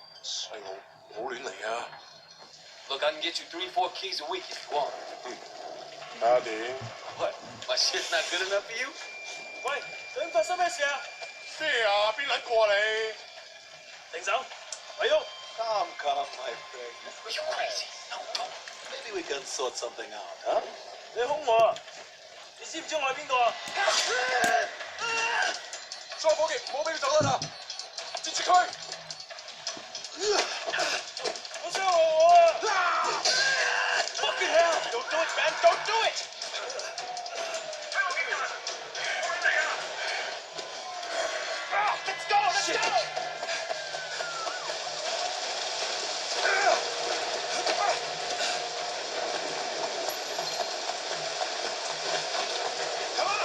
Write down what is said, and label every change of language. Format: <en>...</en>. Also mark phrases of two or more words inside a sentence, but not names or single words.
<yue>細路，唔好亂嚟啊</yue> <en>Look, I can get you 3-4 keys a week if you want.</en> <yue>睇下點？</yue> <en>What? My shit's not good enough for you?</en> <yue>喂，究竟發生咩事啊？咩啊？邊撚個啊你？停手！咪喐！</yue> <en>Calm, my friend. Are you crazy? No, go. Maybe we can sort something out, huh?</en> <yue>你兇我啊！你知唔知我係邊個啊？所有伙計唔好俾佢走得啦！截住佢！好傷我啊</yue> <en>！Fucking hell! Don't do it, man! Don't do it! Let's go! Let's go! Come on!</en>